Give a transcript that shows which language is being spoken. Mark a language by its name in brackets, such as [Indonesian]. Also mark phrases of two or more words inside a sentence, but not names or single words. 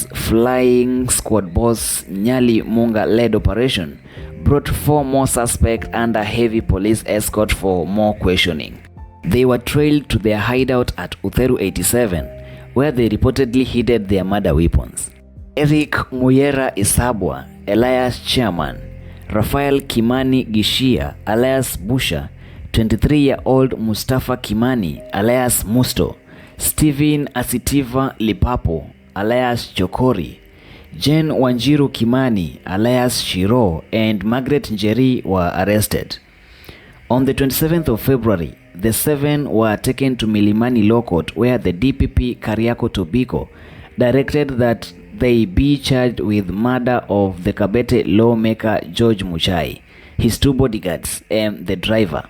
[English] Flying Squad Boss Nyali Munga led operation brought 4 more suspects under heavy police escort for more questioning. They were trailed to their hideout at Utheru 87, where they reportedly hid their murder weapons. Eric Muyera Isabwa, alias Chairman, Rafael Kimani Gishia, alias Busha, 23-year-old Mustafa Kimani, alias Musto, Stephen Asitiva Lipapo, alias Chokori, Jen Wanjiru Kimani, alias Shiro, and Margaret Njeri were arrested. On the 27th of February, the 7 were taken to Milimani Law Court, where the DPP Kariako Tobiko directed that they be charged with murder of the Kabete lawmaker George Muchai, his 2 bodyguards, and the driver.